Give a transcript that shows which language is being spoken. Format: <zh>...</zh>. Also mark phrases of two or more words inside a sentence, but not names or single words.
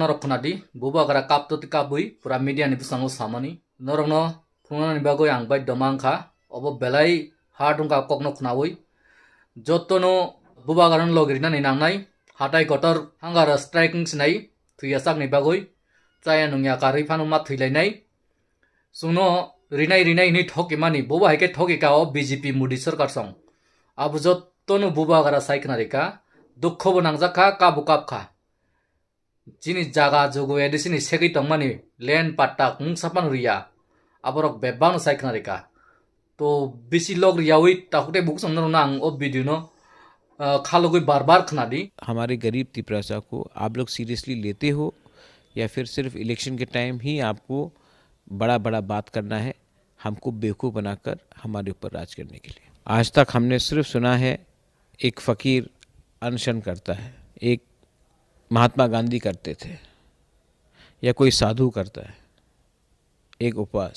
<trp>norokna di boba gara kap to tikabui pura media ni bisango samani norokno phuna ni bagoi ang bai domangkha obo belai hardungka kokno khnawi jottono boba garan logirina ni nangnai hatai kotor hangar striking snai thuyasak ni bagoi Chaya nungya kari panu mat thuilainai suno rinai ni thoki mani boba haike thoki ka o BJP mudi sarkar song abu jottonu boba gara saiknarika dukkho bo nangjaka kabu kapkha jini jaga jogo edisini segi tongmani len patta kung sapan riya aborok bebang saiknarika to bisi log riyawi takute buk song nang o video no खालोगोई</trp> <hi>बार बार</hi> <trp>खनादी।</trp> <hi>हमारे गरीब तिपरासा को आप लोग सीरियसली लेते हो या फिर सिर्फ इलेक्शन के टाइम ही आपको बड़ा बड़ा बात करना है, हमको बेवकूफ़ बनाकर हमारे ऊपर राज करने के लिए। आज तक हमने सिर्फ सुना है एक फ़कीर अनशन करता है, एक महात्मा गांधी करते थे, या कोई साधु करता है एक उपवास।</hi>